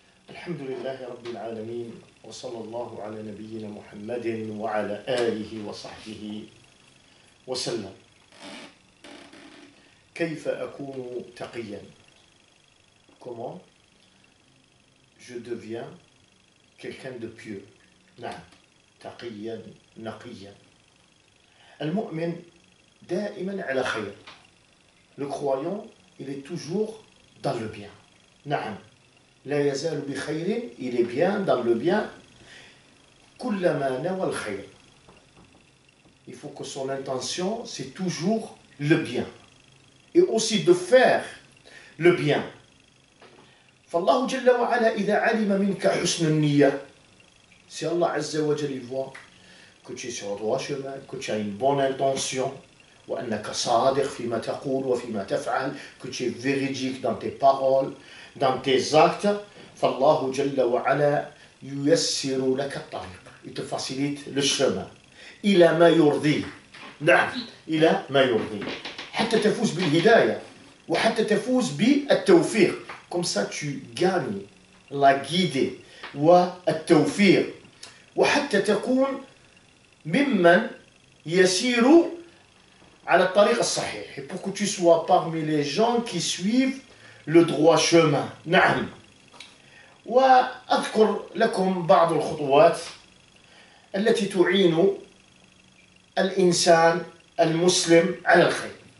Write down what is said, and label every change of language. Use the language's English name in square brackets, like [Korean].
[Arabic] الحمد لله رب العالمين وصلى الله على نبينا محمد وعلى آله وصحبه وسلم. كيف أكون تقيا؟ [French] Comment je deviens quelqu'un de pieux? [Arabic] نعم، تقيا نقيا. المؤمن دائما على خير. [French] Le croyant, il est toujours dans le bien. [Arabic] نعم، لا يزال بخير, [French] il est bien dans le bien. [Arabic] كلما نوى الخير. [French] Il faut que son intention, c'est toujours le bien. Et aussi de faire le bien. [Arabic] فالله جل وعلا إذا علم منك حسن النية, [French] si Allah Azza wa Jalla voit que tu es sur le droit chemin, que tu as une bonne intention, [Arabic] وأنك صادق فيما تقول وفيما تفعل, [French] que tu es véridique dans tes paroles, dans tes actes, [Arabic] فالله جل وعلا ييسر لك الطريق, [French] il te facilite le chemin [Arabic] إلى ما يرضيه. نعم, إلى ما يرضيه, حتى تفوز بالهداية وحتى تفوز بالتوفيق. [French] Comme ça tu gagnes la guidée [Arabic] والتوفيق, وحتى تكون ممن يسير على الطريق الصحيح, [French] et pour que tu sois parmi les gens qui suivent le droit chemin. [Arabic] نعم. وأذكر لكم بعض الخطوات التي تعين الإنسان المسلم على الخير.